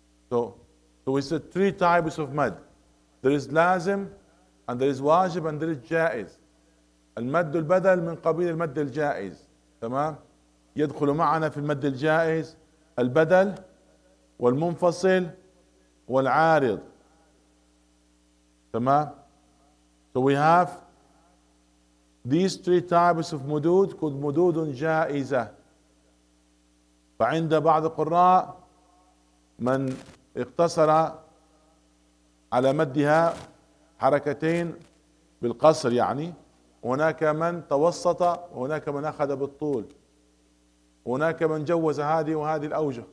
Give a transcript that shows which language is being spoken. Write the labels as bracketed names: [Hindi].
[English] So we said three types of mad. There is lazim, and there is wajib, and there is jaiz. [Arabic] المد البدل من قبيل المد الجائز. تمام؟ يدخل معنا في المد الجائز البدل والمنفصل والعارض. [English] تمام؟ So we have these three types of مدود called مدود جائزة. [Arabic] فعند بعض القراء من اقتصر على مدها حركتين بالقصر يعني، هناك من توسط، وهناك من أخذ بالطول، هناك من جوز هذه وهذه الأوجه.